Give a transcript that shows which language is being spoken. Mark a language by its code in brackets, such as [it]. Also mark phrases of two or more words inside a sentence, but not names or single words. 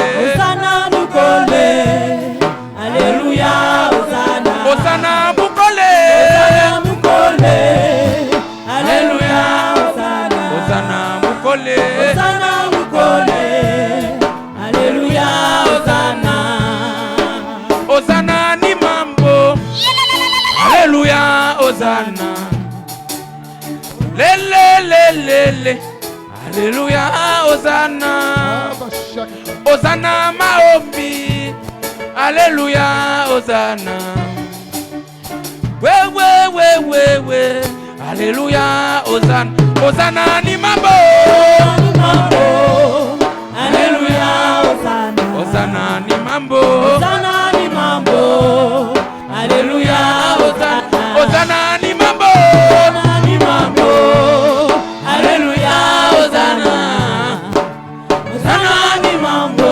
[ln] Hosanna Mukole. Alléluia. Hosanna. Hosanna Mukole. Hosanna Mukole. Alléluia. Hosanna. Hosanna Mukole. Hosanna Mukole. Alléluia. [sw] Hosanna. Hosanna ni mambo. Alléluia. Hosanna. Le. Alléluia. Hosanna. Hosanna maombi. Alléluia. Hosanna. We. Alléluia. Hosanna. Hosanna ni mambo. Alléluia. Hosanna. Hosanna ni mambo. Hosanna ni mambo. Alléluia. Hosanna. Hosanna ni mambo. Ni mambo. Alléluia. Hosanna. Hosanna ni mambo.